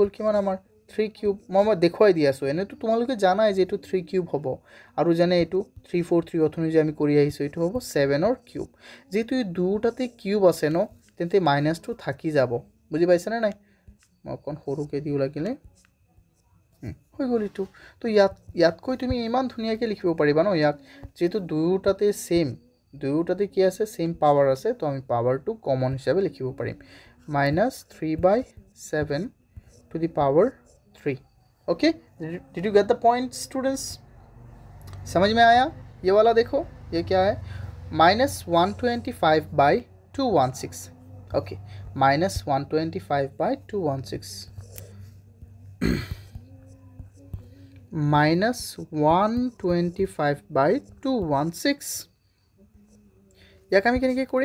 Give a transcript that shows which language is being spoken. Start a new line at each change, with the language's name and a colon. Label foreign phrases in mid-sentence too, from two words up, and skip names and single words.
Assamese: গ'ল কিমান আমাৰ 3 কিউব মই দেখুৱাই দি আছোঁ এনেতো তোমালোকে জানাই যে এইটো 3 কিউব হ'ব আৰু জানে এইটো 343 অথনি যে আমি কৰি আহিছোঁ এইটো হ'ব 7ৰ কিউব যেহেতু এই দুটাতে কিউব আছে ন তেন্তে মাইনাছটো থাকি যাব বুজি পাইছানে নাই মই অকণ সৰুকৈ দিও লাগিলে হৈ গ'ল এইটো তো ইয়াতকৈ তুমি ইমান ধুনীয়াকৈ লিখিব পাৰিবা ন ইয়াক যেহেতু দুয়োটাতে কি আছে
English: same power
Assamese: আছে তো আমি পাৱাৰটো কমন হিচাপে লিখিব পাৰিম
English: -3/7 to the power 3 okay did you get the point students
Hindi: समझ में आया ये वाला देखो ये क्या है
English: -125/216 okay -125/216 -125/216
Assamese: ইয়াক আমি কেনেকৈ